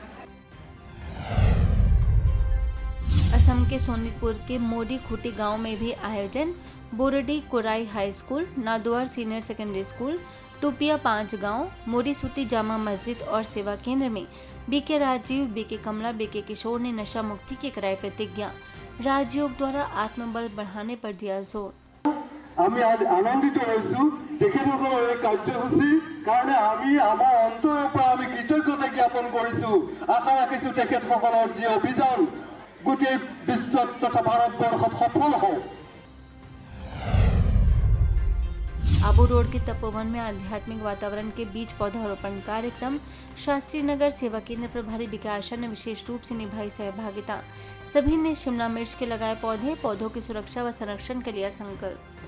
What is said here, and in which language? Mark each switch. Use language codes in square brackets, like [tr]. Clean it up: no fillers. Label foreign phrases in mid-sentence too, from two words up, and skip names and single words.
[hi] असम के सोनितपुर के मोडी खुटी गांव में भी आयोजन, बोरडी कोराई हाई स्कूल, नादुआर सीनियर सेकेंडरी स्कूल, टूपिया 5 गांव, मोडी सूती जामा मस्जिद और सेवा केंद्र में बीके राजीव, बीके कमला, बीके किशोर ने नशा मुक्ति की कराई प्रतिज्ञा। राजयोग द्वारा आत्मबल बढ़ाने पर दिया जोर। [as] আমি আনন্দিত হৈছো তেখেতসকলৰ এই কাৰ্যসূচীৰ কাৰণে। আমি আমাৰ অন্তৰৰ পৰা আমি কৃতজ্ঞতা জ্ঞাপন কৰিছো। আশা ৰাখিছো তেখেতসকলৰ যি অভিযান গোটেই বিশ্বত তথা ভাৰতবৰ্ষত সফল হওক। [hi] आबू रोड के तपोवन में आध्यात्मिक वातावरण के बीच पौधारोपण कार्यक्रम, शास्त्री नगर सेवा केंद्र प्रभारी विकास ने विशेष रूप से निभाई सहभागिता। सभी ने शिमला मिर्च के लगाए पौधे, पौधों की सुरक्षा व संरक्षण के लिया संकल्प।